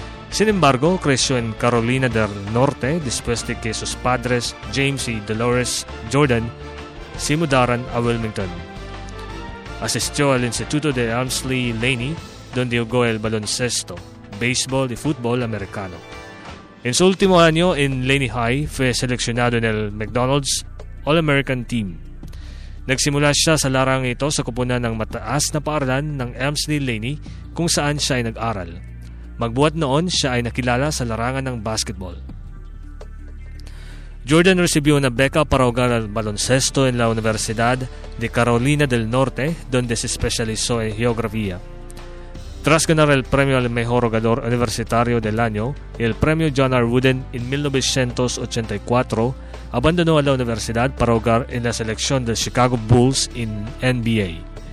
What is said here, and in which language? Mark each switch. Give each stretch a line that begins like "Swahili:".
Spanish: Sin embargo, creció en Carolina del Norte después de que sus padres, James y Dolores Jordan, se mudaran a Wilmington. Asistió al Instituto de Elmsley Laney, donde jugó el baloncesto, béisbol y fútbol americano. En su último año en Laney High, fue seleccionado en el McDonald's All-American Team.
Filipino: Nagsimula siya sa larang ito sa koponan ng mataas na paaralan ng Elmsley Laney kung saan siya ay nag-aral. Magbuhat noon, siya ay nakilala sa larangan ng basketball.
Spanish: Jordan recibió una beca para jugar al baloncesto en la Universidad de Carolina del Norte, donde se especializó en geografía. Tras ganar el premio al mejor jugador universitario del año y el premio John R. Wooden en 1984, abandonó a la universidad para jugar en la selección de Chicago Bulls en NBA.